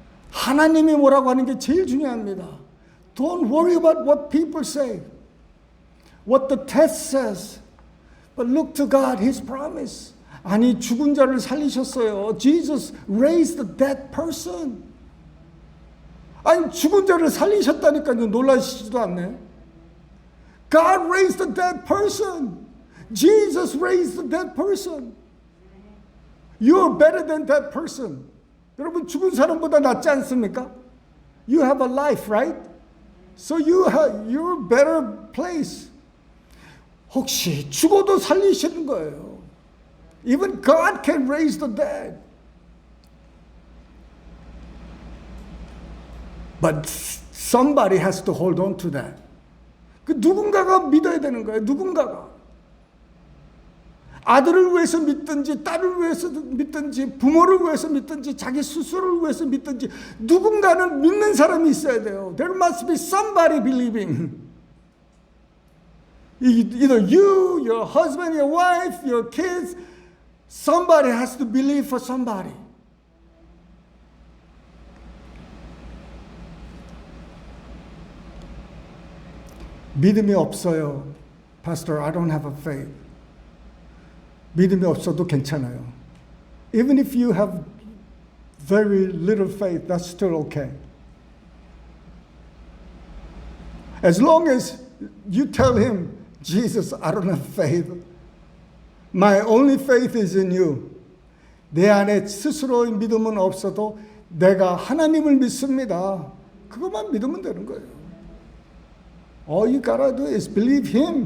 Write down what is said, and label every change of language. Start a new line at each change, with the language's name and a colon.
Korean: 하나님이 뭐라고 하는 게 제일 중요합니다.
English: Don't worry about what people say, what the test says, but look to God, His promise.
Korean: 아니 죽은 자를 살리셨어요.
English: Jesus raised the dead person.
Korean: 아니 죽은 자를 살리셨다니까요. 놀라시지도 않네.
English: God raised the dead person. Jesus raised the dead person. You're better than that person.
Korean: 여러분 죽은 사람보다 낫지 않습니까?
English: You have a life, right? So you're a better place.
Korean: 혹시 죽어도 살리시는 거예요.
English: Even God can raise the dead. But somebody has to hold on to that.
Korean: 그 누군가가 믿어야 되는 거예요. 누군가가. 아들을 위해서 믿든지 딸을 위해서 믿든지 부모를 위해서 믿든지 자기 스스로를 위해서 믿든지 누군가는 믿는 사람이 있어야 돼요.
English: There must be somebody believing. Either you, your husband, your wife, your kids, somebody has to believe for somebody.
Korean: 믿음이 없어요.
English: Pastor, I don't have a faith.
Korean: 믿음이 없어도 괜찮아요.
English: Even if you have very little faith, that's still okay. As long as you tell him, Jesus, I don't have faith. My only faith is in you.
Korean: 내 안에 스스로의 믿음은 없어도 내가 하나님을 믿습니다. 그것만 믿으면 되는 거예요.
English: All you gotta do is believe him.